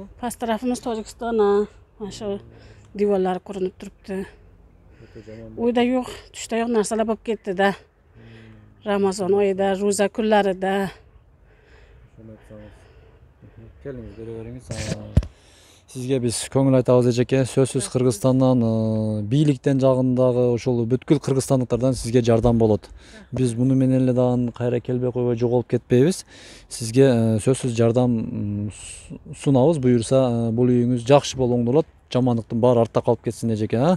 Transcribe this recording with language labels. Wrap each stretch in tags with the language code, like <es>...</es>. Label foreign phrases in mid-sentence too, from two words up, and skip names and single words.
<uz>Past tarafimiz Tojikiston, mana shu devorlari ko'rinib turibdi. Uyda yo'q, tushda yo'q narsalar bo'lib ketdi-da. Ramazon oyida, ro'za kunlarida. Kelingiz, beraveringiz.</uz> <ky>Сизге биз көңүл айтабыз эжеке. Сөзсүз Кыргызстандан, бийликтен жагындагы ошол бүткүл кыргызстандыктардан сизге жардам болот. Биз муну менен эле дагы кайра келбей койбой жоголуп кетпейбиз. Сизге сөзсүз жардам сунабыз. Буюрса, бул үйүңүз жакшы болоңдолот. Жамандыктын баары артта калып кетсин эжеке.</ky>